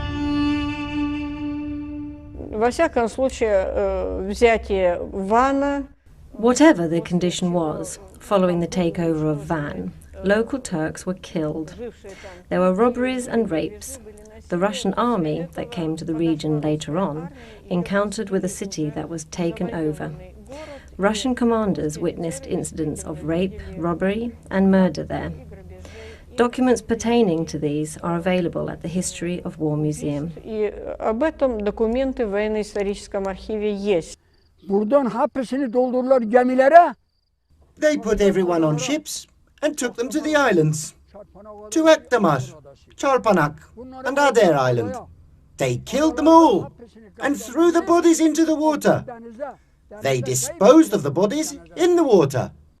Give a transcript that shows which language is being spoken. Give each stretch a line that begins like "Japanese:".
Russian: Во всяком случае, взятие Вана.
English: Whatever the condition was, following the takeover of Van, local Turks were killed. There were robberies and rapes. The Russian army that came to the region later on encountered with a city that was taken over. Russian commanders witnessed incidents of rape, robbery, and murder there. Documents pertaining to these are available at the History of War Museum.
Russian: И об этом документы в военно-историческом архиве есть.
Turkish: Buradan hepsini doldurdular gemilere.
English: They put everyone on ships and took them to the islands. To Akdamar, Charpanak, and Adair Island. They killed them all and threw the bodies into the water. They disposed of the bodies in the water.